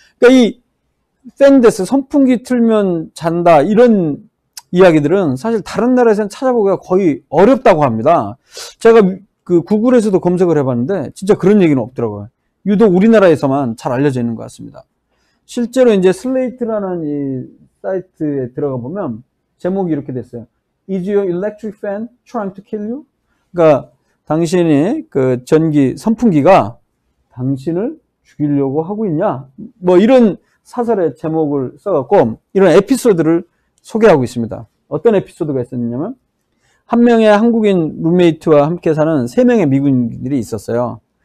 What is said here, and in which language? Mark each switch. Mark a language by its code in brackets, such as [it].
[ko] 그러니까 이 팬데스 선풍기 틀면 잔다 이런 이야기들은 사실 다른 나라에서는 찾아보기가 거의 어렵다고 합니다. 제가 그 구글에서도 검색을 해봤는데 진짜 그런 얘기는 없더라고요. 유독 우리나라에서만 잘 알려져 있는 것 같습니다. 실제로 이제 슬레이트라는 이 사이트에 들어가 보면 제목이 이렇게 됐어요. [en] Is your electric fan trying to kill you? [ko] 그러니까 당신이 그 전기 선풍기가 당신을 죽이려고 하고 있냐? 뭐 이런 사설의 제목을 써갖고 이런 에피소드를 소개하고 있습니다. 어떤 에피소드가 있었냐면 한 명의 한국인 룸메이트와 함께 사는 3명의 미국인들이 있었어요.